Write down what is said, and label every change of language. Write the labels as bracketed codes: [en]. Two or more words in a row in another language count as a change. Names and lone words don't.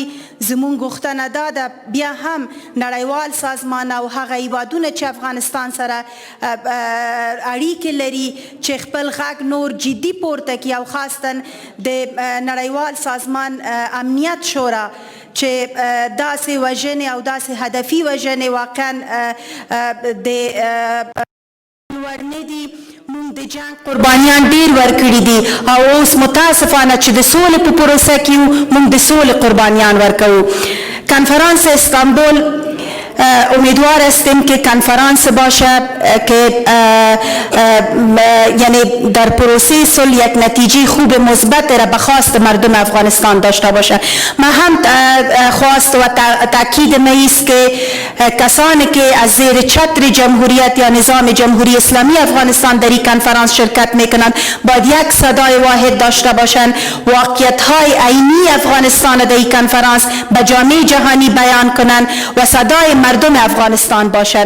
[ps] زموږ غوښتنه دا ده بیا هم نړیوال سازمان او هغه هیوادونه چې افغانستان سره اړیکې لري چې خپل غږ نور جدي پورته کړي، او خاصتا د نړیوال سازمان امنیت شورا چې داسې وژنې او داسې هدفي وژنې واقعا د وړ نه دي. موږ د جنګ قربانیان ډیر ورکړي دي او اوس متاسفانه چې د سولې په پروسه کې یو موږ د سولې قربانیان ورکوو. [fa] کنفرانس استانبول امیدوار هستیم که کنفرانس باشه که یعنی در پروسه صلح یک نتیجه خوب مثبت را به خواست مردم افغانستان داشته باشه. من هم خواست و تاکید می است که کسانی که از زیر چتر جمهوریت یا نظام جمهوری اسلامی افغانستان در این کنفرانس شرکت میکنند باید یک صدای واحد داشته باشند، واقعیت های عینی افغانستان در این کنفرانس به جامعه جهانی بیان کنند و صدای مردم افغانستان باشند.